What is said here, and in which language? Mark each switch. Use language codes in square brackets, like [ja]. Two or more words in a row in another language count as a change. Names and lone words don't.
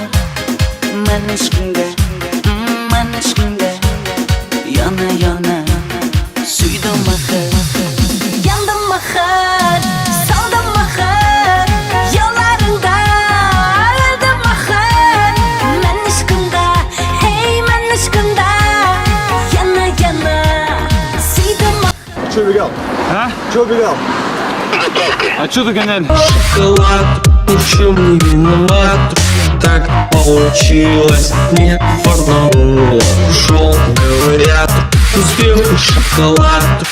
[uz] Men ishqingga, yana yana suydim axir. Yandım axir, soldim axir, yo'llaringda oldim axir. Men ishqimda, hey men ishqimda, yana yana suydim axir. [ru] Че убегал? А? Че убегал? А чё ты гоняли? Шоколад, ни в чем не виноват. Так получилось, не фартануло. Ушел, говорят, успех шоколад.